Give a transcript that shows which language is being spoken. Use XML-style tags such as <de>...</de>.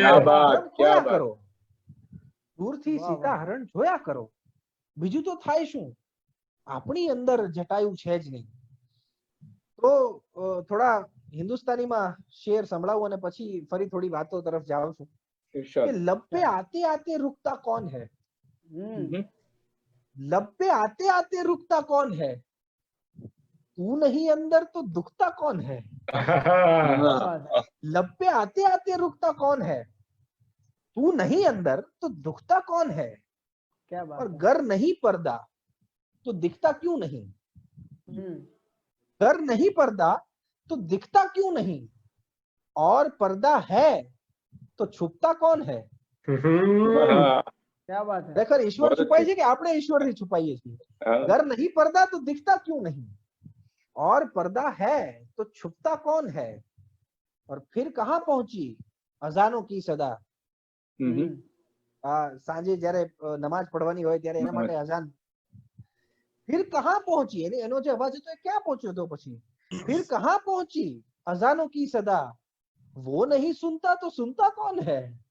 <hi>क्या बात,</hi> <gu>ધર્મ</gu> <hi>क्या</hi> <gu>ખોયા</gu> <hi>बात.</hi> <gu>કરો, દૂરથી સીતા હરણ જોયા કરો. બીજું તો થાય શું, આપણી અંદર જટાયું છે જ નહીં. તો થોડા હિન્દુસ્તાનીમાં શેર સંભળાવું અને પછી ફરી થોડી વાતો તરફ જાઉં છું.</gu> <hi>કે लब पे आते आते रुकता कौन है, लब पे आते आते रुकता कौन है, तू नहीं अंदर तो दुखता कौन है. लब पे आते आते रुकता कौन है, तू नहीं अंदर तो दुखता कौन है. क्या बात. और घर नहीं पर्दा तो दिखता क्यों नहीं, घर नहीं पर्दा तो दिखता क्यों नहीं, और पर्दा है तो छुपता कौन है. क्या बात है.</hi> <gu>ખરેખર ઈશ્વર છુપાય છે કે આપણે ઈશ્વરથી છુપાઈએ છીએ.</gu> <hi>घर नहीं पर्दा तो दिखता क्यों नहीं, और पर्दा है तो छुपता कौन है. और फिर कहाँ पहुंची अजानों की सदा.</hi> <gu>સાંજે જયારે નમાજ પડવાની હોય ત્યારે એના માટે અઝાન.</gu> <hi>फिर कहाँ पहुंची,</hi> <gu>એનો જે અવાજ હતો એ ક્યાં પહોંચ્યો તો પછી.</gu> <hi>फिर कहाँ पहुंची अजानों की सदा, वो नहीं सुनता तो सुनता कौन है.</hi>